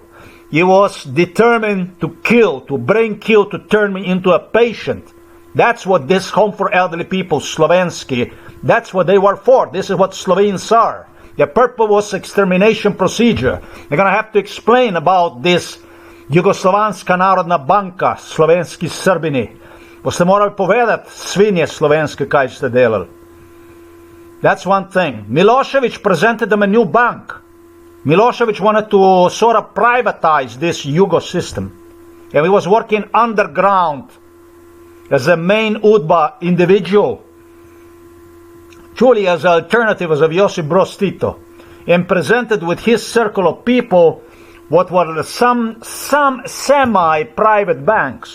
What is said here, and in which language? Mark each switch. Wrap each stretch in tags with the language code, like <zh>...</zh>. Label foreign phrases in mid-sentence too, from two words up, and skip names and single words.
<en>It was determined to kill, to turn me into a patient. That's what this Home for Elderly People, Slovensky, that's what they were for. This is what Slovenes are. The purpose was extermination procedure. They're gonna have to explain about this Jugoslovanska Narodna Banka,</en> <sl>Slovenski Srbini. Boste morali povedati, svinje slovenske, kaj ste delali.</sl> <en>That's one thing. Milosevic presented them a new bank. Milosevic wanted to sort of privatize this Yugo system. And he was working underground as a main UDBA individual, truly as an alternative as of Josip Broz Tito, and presented with his circle of people what were some semi-private banks.</en>